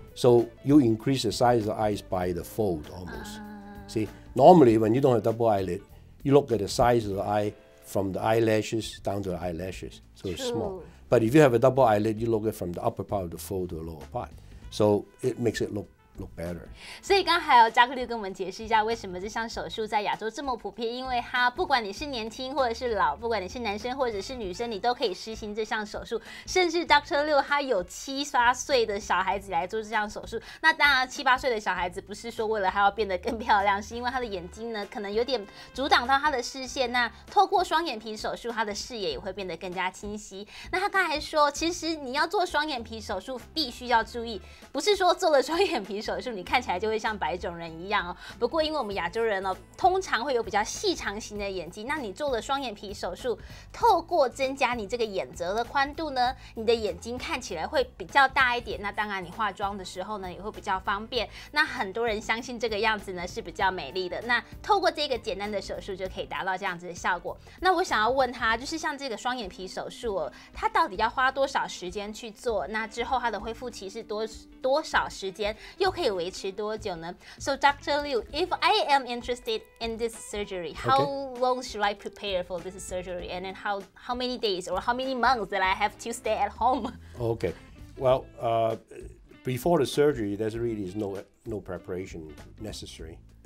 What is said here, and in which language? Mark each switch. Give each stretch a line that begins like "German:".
English: So you increase the size of the eyes by the fold almost. See, normally when you don't have double eyelid, you look at the size of the eye from the eyelashes down to the eyelashes. So it's small. But if you have a double eyelid, you look at it from the upper part of the fold to the lower part. So it makes it look better.
Chinese: 所以刚才有Dr. Liu跟我们解释一下为什么这项手术在亚洲这么普遍，因为它不管你是年轻或者是老，不管你是男生或者是女生，你都可以实行这项手术。甚至Dr. Liu他有7、8岁的小孩子来做这项手术。那当然7、8岁的小孩子不是说为了他要变得更漂亮，是因为他的眼睛呢可能有点阻挡到他的视线。那透过双眼皮手术，他的视野也会变得更加清晰。那他刚才说，其实你要做双眼皮手术，必须要注意，不是说做了双眼皮手术你看起来就会像白种人一样哦。不过因为我们亚洲人通常会有比较细长型的眼睛，那你做了双眼皮手术，透过增加你这个眼褶的宽度呢，你的眼睛看起来会比较大一点。那当然你化妆的时候呢也会比较方便。那很多人相信这个样子呢是比较美丽的。那透过这个简单的手术就可以达到这样子的效果。那我想要问他，就是像这个双眼皮手术它到底要花多少时间去做？那之后它的恢复期是多少时间？又可以维持多久呢？
English: So Dr. Liu, if I am interested in this surgery, how long should I prepare for this surgery, and then how many days or how many months that I have to stay at home? Okay, well, before the surgery, there really is no preparation necessary.